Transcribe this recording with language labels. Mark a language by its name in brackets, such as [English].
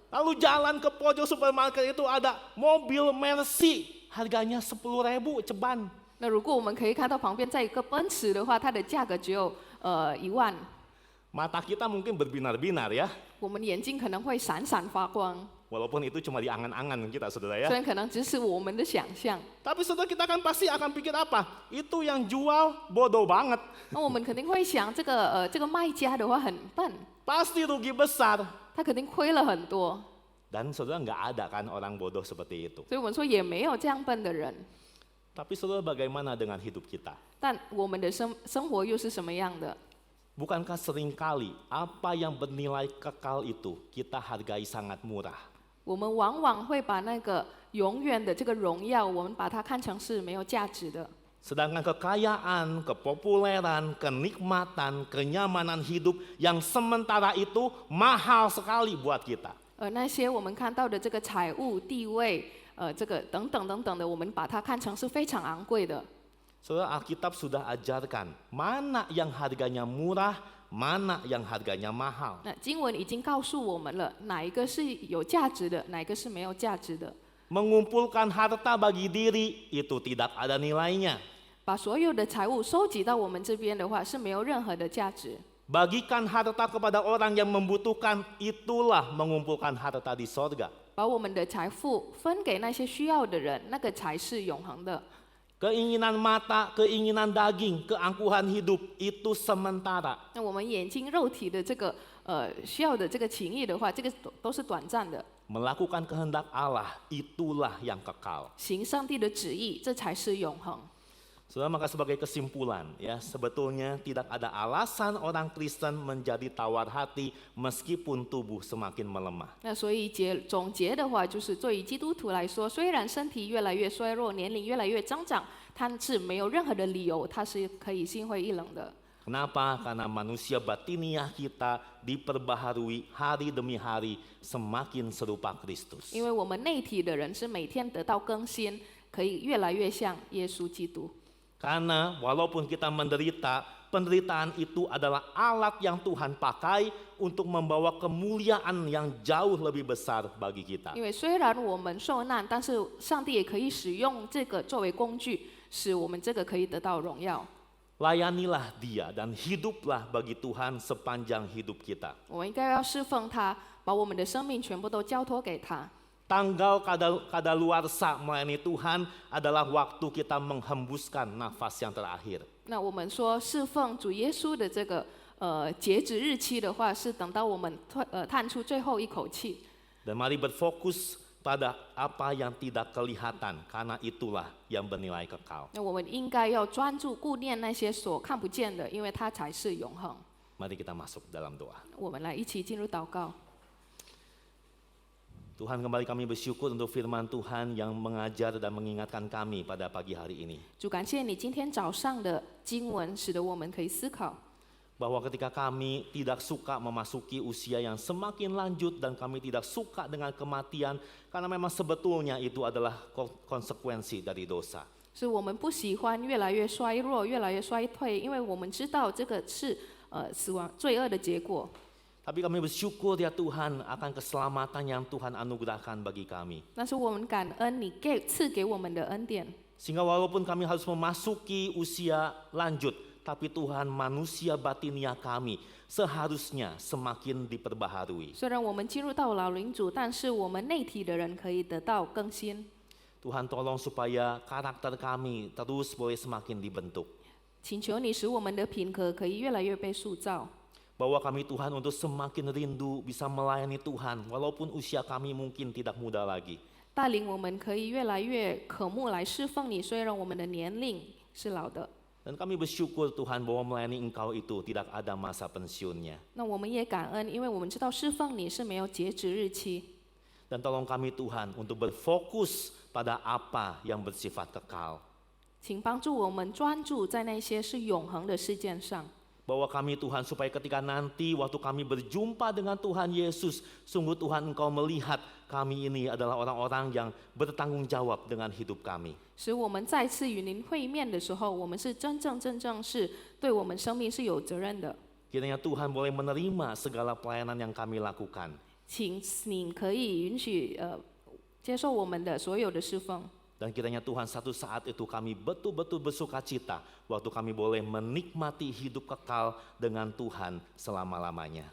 [Indonesian] Lalu jalan ke pojok supermarket itu ada mobil Mercy, harganya 10.000 ceban. [Chinese] 那如果我们可以看到旁边在一个奔驰的话，它的价格只有1万， [Indonesian] Mata kita mungkin berbinar-binar ya, [Chinese] 我们眼睛可能会闪闪发光， [Indonesian] walaupun itu cuma di angan-angan kita saudara ya. [Chinese] 虽然可能只是我们的想象。 [Indonesian] Tapi saudara kita kan pasti akan pikir apa? Itu yang jual bodoh banget, [Chinese] 那我们肯定会想，这个卖家的话很笨， [Indonesian] pasti rugi besar. [Chinese] 他肯定亏了很多。 [Indonesian] Dan saudara nggak ada kan orang bodoh seperti itu. [Chinese] 所以我们说也没有这样笨的人。 [Indonesian] Tapi saudara bagaimana dengan hidup kita? [Chinese] 但我们的生活又是什么样的？ [Indonesian] Bukankah seringkali apa yang bernilai kekal itu kita hargai sangat murah? [Chinese] 我们往往会把那个永远的这个荣耀，我们把它看成是没有价值的。 [Indonesian] Sedangkan kekayaan, kepopuleran, kenikmatan, kenyamanan hidup yang sementara itu mahal sekali buat kita. [Chinese] 那些我们看到的这个财物、地位，这个等等等等的，我们把它看成是非常昂贵的。 [Indonesian] Saudara, Alkitab sudah ajarkan mana yang harganya murah, mana yang harganya mahal. [Chinese] 那经文已经告诉我们了，哪一个是有价值的，哪一个是没有价值的。 [Indonesian] Mengumpulkan harta bagi diri itu tidak ada nilainya. [Chinese] 把所有的财物收集到我们这边的话，是没有任何的价值。 [Indonesian] Bagikan harta kepada orang yang membutuhkan, itulah mengumpulkan harta di sorga. [Chinese] 把我们的财富分给那些需要的人，那个才是永恒的。 [Indonesian] Keinginan mata, keinginan daging, keangkuhan hidup itu sementara. [Chinese] 那我们眼睛肉体的这个需要的这个情谊的话，这个都是短暂的。 [Indonesian] Melakukan kehendak Allah, itulah yang kekal. [Chinese] 行上帝的旨意，这才是永恒。 [Indonesian] Saudara, maka sebagai kesimpulan ya, sebetulnya tidak ada alasan orang Kristen menjadi tawar hati meskipun tubuh semakin melemah. [Chinese] 那所以总结的话，就是对于基督徒来说，虽然身体越来越衰弱，年龄越来越增长，但是没有任何的理由，它是可以心灰意冷的。 [Indonesian] Kenapa? Karena manusia batiniah kita diperbaharui hari demi hari semakin serupa Kristus. [Chinese] 因为我们内体的人是每天得到更新，可以越来越像耶稣基督。 [Indonesian] Karena walaupun kita menderita, penderitaan itu adalah alat yang Tuhan pakai untuk membawa kemuliaan yang jauh lebih besar bagi kita. [Chinese] 因为虽然我们受难，但是上帝也可以使用这个作为工具，使我们这个可以得到荣耀。 [Indonesian] Layanilah Dia dan hiduplah bagi Tuhan sepanjang hidup kita. [Chinese] 我们应该要侍奉他，把我们的生命全部都交托给他。 [Indonesian] Tanggal kadaluarsa melayani Tuhan adalah waktu kita menghembuskan nafas yang terakhir. [Chinese] 那我们说侍奉主耶稣的这个截止日期的话，是等到我们叹出最后一口气。 [Indonesian] Dan mari berfokus pada apa yang tidak kelihatan, karena itulah yang bernilai kekal. [Chinese] 那我们应该要专注顾念那些所看不见的，因为它才是永恒。 [Indonesian] Mari kita masuk dalam doa. [Chinese] 我们来一起进入祷告。 [Indonesian] Tuhan, kembali kami bersyukur untuk firman Tuhan yang mengajar dan mengingatkan kami pada pagi hari ini. [Chinese] 主，感谢你今天早上的经文，使得我们可以思考。 [Indonesian] Bahwa ketika kami tidak suka memasuki usia yang semakin lanjut dan kami tidak suka dengan kematian, karena memang sebetulnya itu adalah konsekuensi dari dosa. [Chinese] 是我们不喜欢越来越衰弱、越来越衰退，因为我们知道这个是死亡罪恶的结果。 [Indonesian] Tapi kami bersyukur ya Tuhan akan keselamatan yang Tuhan anugerahkan bagi kami. [Chinese] 但是我们感恩你赐给我们的恩典， [Indonesian] Sehingga walaupun kami harus memasuki usia lanjut, tapi Tuhan manusia batiniah kami seharusnya semakin diperbaharui. [Chinese] 虽然我们进入到老龄组，但是我们内体的人可以得到更新。 [Indonesian] Tuhan tolong supaya karakter kami terus boleh semakin dibentuk. [Chinese] 请求你使我们的品格可以越来越被塑造。 [Indonesian] Bawa kami Tuhan untuk semakin rindu bisa melayani Tuhan walaupun usia kami mungkin tidak muda lagi. [Chinese] 带领我们可以越来越渴慕来侍奉你，虽然我们的年龄是老的。 [Indonesian] Dan kami bersyukur Tuhan bahwa melayani Engkau itu tidak ada masa pensiunnya. [Chinese] 那我们也感恩，因为我们知道侍奉你是没有截止日期。 [Indonesian] Dan tolong kami Tuhan untuk berfokus pada apa yang bersifat kekal. [Chinese] 请帮助我们专注在那些是永恒的事件上。 [Indonesian] bahwa kami Tuhan supaya ketika nanti waktu kami berjumpa dengan Tuhan Yesus, sungguh Tuhan Engkau melihat kami ini adalah orang-orang yang bertanggung jawab dengan hidup kami. [Chinese] 使我们再次与您会面的时候，我们是真正是对我们生命是有责任的。 [Indonesian] Kiranya Tuhan boleh menerima segala pelayanan yang kami lakukan. [Chinese] 请您可以允许接受我们的所有的侍奉。 [Indonesian] Dan kiranya Tuhan satu saat itu kami betul-betul bersuka cita waktu kami boleh menikmati hidup kekal dengan Tuhan selama-lamanya.